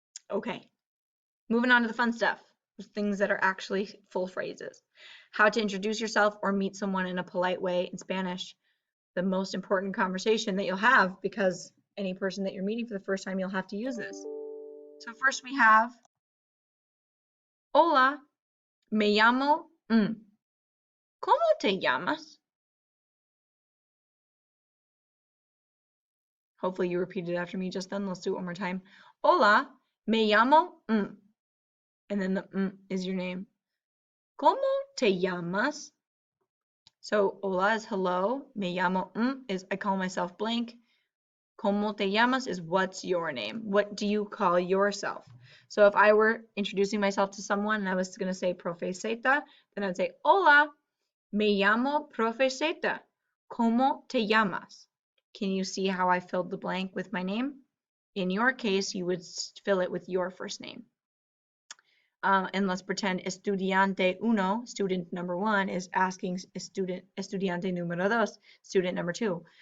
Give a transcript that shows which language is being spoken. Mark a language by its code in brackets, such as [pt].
[en] Okay, moving on to the fun stuff, things that are actually full phrases. How to introduce yourself or meet someone in a polite way in Spanish. The most important conversation that you'll have, because any person that you're meeting for the first time, you'll have to use this. So first we have, [es] hola, me llamo, ¿cómo te llamas? [en] Hopefully you repeated after me just then. Let's do it one more time. [es] Hola, me llamo, [en] and then the is your name. [es] ¿Cómo te llamas? [en] So hola is hello, me llamo is I call myself blank. [es] ¿Cómo te llamas [en] is what's your name? What do you call yourself? So if I were introducing myself to someone and I was going to say Profe Z, then I'd say, [es] hola, me llamo Profe Z. ¿Cómo te llamas? [en] Can you see how I filled the blank with my name? In your case, you would fill it with your first name. And let's pretend [es] estudiante uno, [en] student number one, is asking [es] estudiante número dos, [en] student number two.